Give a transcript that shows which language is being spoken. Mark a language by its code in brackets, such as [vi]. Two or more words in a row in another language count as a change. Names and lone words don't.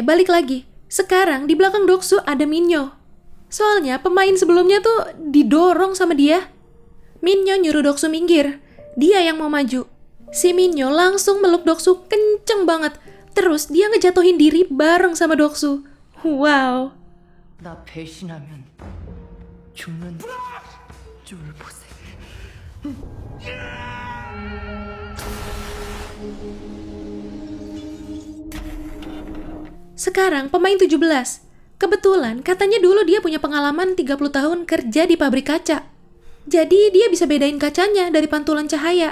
[id] Oke, balik lagi. Sekarang di belakang Doksu ada Minyo. Soalnya pemain sebelumnya tuh didorong sama dia. Minyo nyuruh Doksu minggir. Dia yang mau maju. Si Minyo langsung meluk Doksu kenceng banget. Terus dia ngejatuhin diri bareng sama Doksu. Wow. [ko] 나 배신하면 죽는 줄 보세. [id] Sekarang pemain 17. Kebetulan katanya dulu dia punya pengalaman 30 tahun kerja di pabrik kaca. Jadi dia bisa bedain kacanya dari pantulan cahaya.